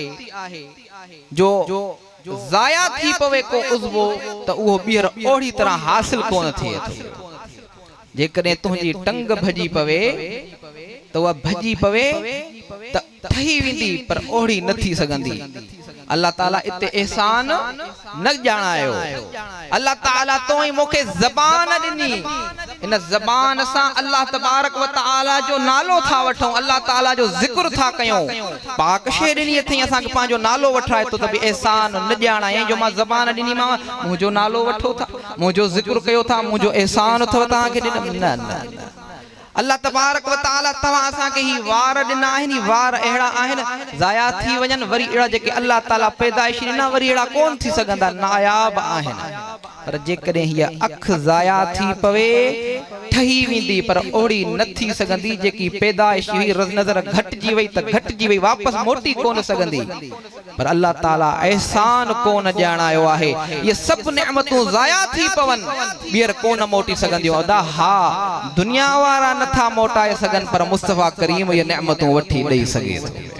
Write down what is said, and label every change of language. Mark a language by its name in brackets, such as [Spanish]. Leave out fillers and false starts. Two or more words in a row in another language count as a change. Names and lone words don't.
[Sindhi] जो ज़ाया थी पवे को उज़्वो त उहो ॿीहर ओड़ी तरह हासिल कोन थिए थो जेकॾहिं तुंहिंजी टंग भॼी पवे त उहा भॼी पवे त ठही वेंदी पर ओड़ी न थी सघंदी अल्लाह ताला इते एहसान न ॼाणायो अल्लाह ताला तो ही मूंखे ज़बान ॾिनी इन ज़बान सां [Arabic] الله تبارك وتعالى [Sindhi] जो नालो था वठूं अल्लाह ताला जो ज़िक्र था कयूं पाक शइ ॾिनी अथई असांखे पंहिंजो नालो वठाए थो त बि एहसान न ॼाणाए जो मां ज़बान ॾिनी मां मुंहिंजो नालो वठो था मुंहिंजो ज़िक्र कयो था मुंहिंजो एहसान अथव तव्हांखे ॾिनमि न [Arabic] الله تبارك وتعالى [Sindhi] तव्हां असां खे ही वार ॾिना आहिनि वार अहिड़ा आहिनि ज़ाया थी वञनि वरी अहिड़ा जेके अल्लाह ताला पैदाइश ॾिना वरी अहिड़ा कोन थी सघंदा नायाब आहिनि पर जेकॾहिं हीअ अख ज़ाया थी पवे ठही वेंदी पर ओड़ी न थी सघंदी जेकी पैदाइश हुई नज़र घटिजी वई त घटिजी वई वापसि मोटी कोन सघंदी पर अल्लाह ताला एहसान कोन ॼाणायो आहे ये सभु नेमतूं ज़ाया थी पवन ॿीहर कोन मोटी सघंदियूं अदा हा दुनिया वारा नथा मोटाए सघन पर मुस्तफा करीम ये नेमतूं वठी ॾेई सघे थो